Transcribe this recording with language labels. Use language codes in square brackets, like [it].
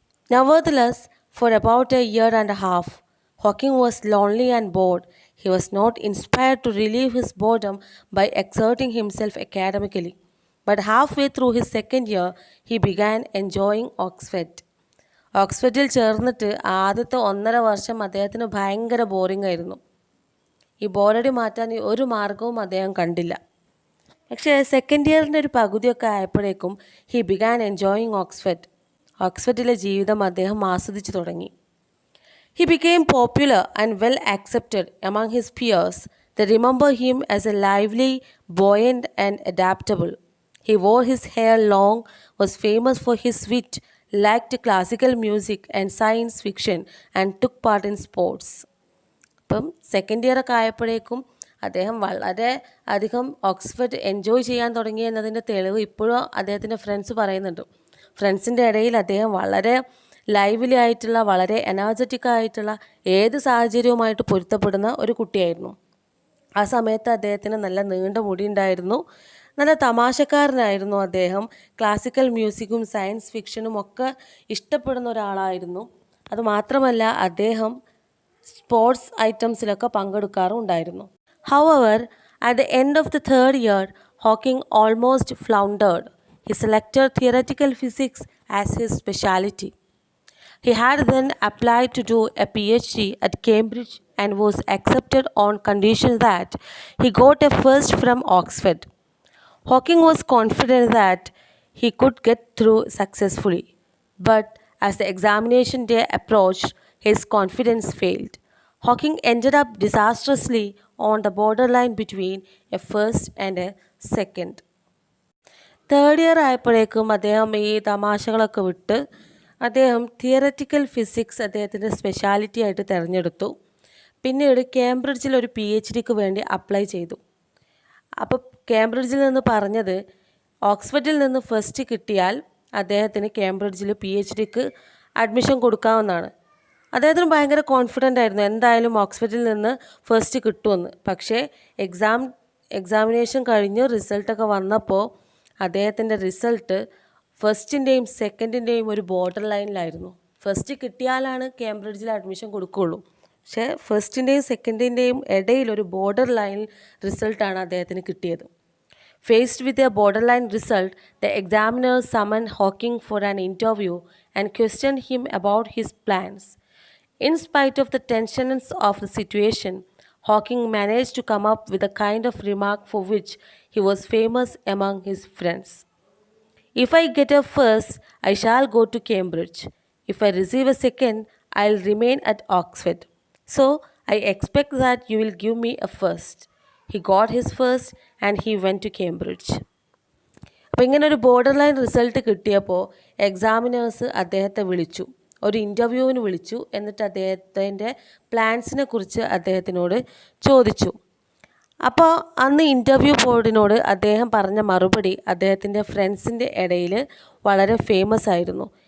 [en] Nevertheless, for about a year and a half, Hawking was lonely and bored. He was not inspired to relieve his boredom by exerting himself academically. But halfway through his second year, he began enjoying Oxford. [ml] ഓക്സ്ഫോർഡിൽ ചേർന്നിട്ട് ആദ്യത്തെ 1.5 വർഷം അദ്ദേഹത്തിന് ഭയങ്കര boring ആയിരുന്നു. ഈ ബോറടി മാറ്റാൻ ഒരു മാർഗവും അദ്ദേഹം കണ്ടില്ല. പക്ഷേ സെക്കൻഡ് ഇയറിൻ്റെ ഒരു പകുതിയൊക്കെ ആയപ്പോഴേക്കും [en] He began enjoying Oxford. [ml] ഓക്സ്ഫോർഡിലെ ജീവിതം അദ്ദേഹം ആസ്വദിച്ചു തുടങ്ങി. He became popular and well accepted among his peers. They remember him as a lively, buoyant, and adaptable. He wore his hair long, was famous for his wit, liked classical music and science fiction, and took part in sports. അപ്പം second ഇയറൊക്കെ ആയപ്പോഴേക്കും അദ്ദേഹം വളരെ അധികം Oxford enjoy ചെയ്യാൻ തുടങ്ങി എന്നതിൻ്റെ തെളിവ് ഇപ്പോഴും അദ്ദേഹത്തിൻ്റെ ഫ്രണ്ട്സ് പറയുന്നുണ്ട്. ഫ്രണ്ട്സിൻ്റെ ഇടയിൽ അദ്ദേഹം വളരെ ലൈവ്ലി ആയിട്ടുള്ള, വളരെ എനർജറ്റിക് ആയിട്ടുള്ള, ഏത് സാഹചര്യവുമായിട്ട് പൊരുത്തപ്പെടുന്ന ഒരു കുട്ടിയായിരുന്നു. ആ സമയത്ത് അദ്ദേഹത്തിന് നല്ല നീണ്ട മുടി ഉണ്ടായിരുന്നു. നല്ല തമാശക്കാരനായിരുന്നു അദ്ദേഹം. ക്ലാസിക്കൽ മ്യൂസിക്കും സയൻസ് ഫിക്ഷനും ഒക്കെ ഇഷ്ടപ്പെടുന്ന ഒരാളായിരുന്നു. അതുമാത്രമല്ല അദ്ദേഹം sports ഐറ്റംസിലൊക്കെ പങ്കെടുക്കാറുണ്ടായിരുന്നു. [en] However, at the end of the third year, Hawking almost floundered. He selected theoretical physics as his specialty. He had then applied to do a PhD at Cambridge and was accepted on condition that he got a first from Oxford. Hawking was confident that he could get through successfully, but as the examination day approached, his confidence failed. Hawking ended up disastrously on the borderline between a first and a second. [ml] Third year ആയപ്പോഴേക്കും അദ്ദേഹം ഈ തമാശകളൊക്കെ വിട്ട് അദ്ദേഹം theoretical physics അദ്ദേഹത്തിൻ്റെ speciality ആയിട്ട് തിരഞ്ഞെടുത്തു. പിന്നീട് കേംബ്രിഡ്ജിൽ ഒരു PhDക്ക് വേണ്ടി അപ്ലൈ ചെയ്തു. അപ്പോൾ കേംബ്രിഡ്ജിൽ നിന്ന് പറഞ്ഞത് ഓക്സ്ഫോർഡിൽ നിന്ന് ഫസ്റ്റ് കിട്ടിയാൽ അദ്ദേഹത്തിന് കേംബ്രിഡ്ജിൽ PhDക്ക് അഡ്മിഷൻ കൊടുക്കാവുന്നതാണ്. അദ്ദേഹത്തിന് ഭയങ്കര കോൺഫിഡൻ്റ് ആയിരുന്നു എന്തായാലും ഓക്സ്ഫോർഡിൽ നിന്ന് ഫസ്റ്റ് കിട്ടുമെന്ന്. പക്ഷേ എക്സാമിനേഷൻ കഴിഞ്ഞ് റിസൾട്ടൊക്കെ വന്നപ്പോൾ അദ്ദേഹത്തിൻ്റെ റിസൾട്ട് ഫസ്റ്റിൻ്റെയും സെക്കൻഡിൻ്റെയും ഒരു ബോർഡർ ലൈനിലായിരുന്നു. First കിട്ടിയാലാണ് കേംബ്രിഡ്ജിൽ admission കൊടുക്കുകയുള്ളൂ. പക്ഷേ ഫസ്റ്റിൻ്റെയും സെക്കൻഡിൻ്റെയും ഇടയിൽ ഒരു ബോർഡർ ലൈൻ റിസൾട്ടാണ് അദ്ദേഹത്തിന് കിട്ടിയത്. [en] Faced with a borderline result, the examiner summoned Hawking for an interview and questioned him about his plans. In spite of the tensions of the situation, Hawking managed to come up with a kind of remark for which he was famous among his friends. If I get a first, I shall go to Cambridge. If I receive a second, I'll remain at Oxford. So, I expect that you will give me a first. He got his first and he went to Cambridge. [ml] അപ്പോൾ ഇങ്ങനെ ഒരു border line result കിട്ടിയപ്പോൾ examiners അദ്ദേഹത്തെ വിളിച്ചു, ഒരു ഇൻ്റർവ്യൂവിന് വിളിച്ചു. എന്നിട്ട് അദ്ദേഹത്തിൻ്റെ പ്ലാൻസിനെ കുറിച്ച് അദ്ദേഹത്തിനോട് ചോദിച്ചു. അപ്പോൾ അന്ന് ഇൻ്റർവ്യൂ ബോർഡിനോട് അദ്ദേഹം പറഞ്ഞ മറുപടി അദ്ദേഹത്തിൻ്റെ ഫ്രണ്ട്സിൻ്റെ ഇടയിൽ വളരെ ഫേമസ് ആയിരുന്നു.